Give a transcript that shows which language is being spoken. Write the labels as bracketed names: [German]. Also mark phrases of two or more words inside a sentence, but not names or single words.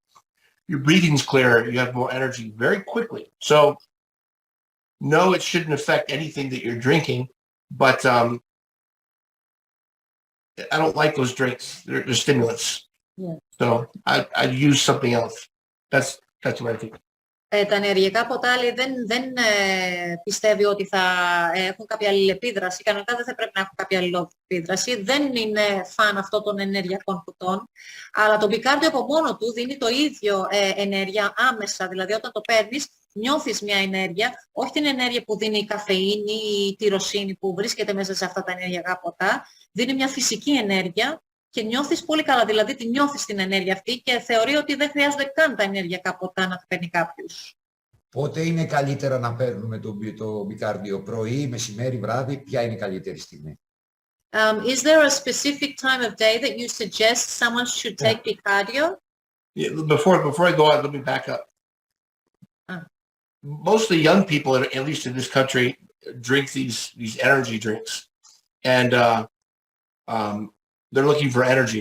[English] Your breathing's clearer. You have more energy very quickly. So, no, it shouldn't affect anything that you're drinking, but I don't like those drinks. They're stimulants. Yeah. So I'd use something else. That's what I think. [Greek] Τα ενεργειακά ποτά δεν πιστεύει ότι θα έχουν κάποια αλληλεπίδραση. Κανονικά δεν θα πρέπει να έχουν κάποια αλληλεπίδραση. Δεν είναι φαν αυτών των ενεργειακών ποτών. Αλλά το μπικάρδιο από μόνο του δίνει το ίδιο ενέργεια άμεσα. Δηλαδή όταν το παίρνεις νιώθεις μια ενέργεια, όχι την ενέργεια που δίνει η καφεΐνη ή η τυροσίνη που βρίσκεται μέσα σε αυτά τα ενεργειακά ποτά. Δίνει μια φυσική ενέργεια και νιώθεις πολύ καλά, δηλαδή τη νιώθεις την ενέργεια αυτή και θεωρεί ότι δεν χρειάζονται καν τα ενεργειακά ποτά να παίρνει κάποιος. Πότε είναι καλύτερα να παίρνουμε το μπικάρδιο, πρωί, μεσημέρι, βράδυ, ποια είναι η καλύτερη στιγμή? [English] Is there a specific time of day that you suggest someone should take Bicardio? Yeah, before I go on, let me back up. Mostly young people, at least in this country, drink these energy drinks, and they're looking for energy.